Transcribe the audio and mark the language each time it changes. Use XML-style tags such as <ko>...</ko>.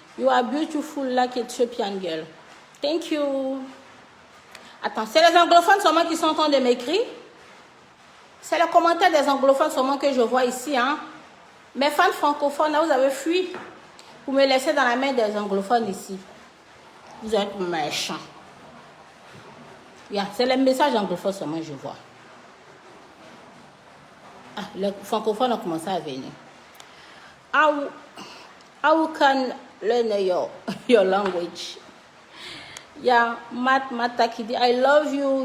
<en>You are beautiful like Ethiopian girl. Thank you.</en> <fr>Attends, c'est les anglophones seulement qui sont en train de m'écrire? C'est le commentaire des anglophones seulement que je vois ici, hein? Mes fans francophones, là, vous avez fui. Vous me laissez dans la main des anglophones ici. Vous êtes méchants. Yeah, c'est les messages anglophones seulement que je vois. Ah, les francophones ont commencé à venir.</fr> <en>How can learn your language? Yeah, Matakidi, I love you.</en>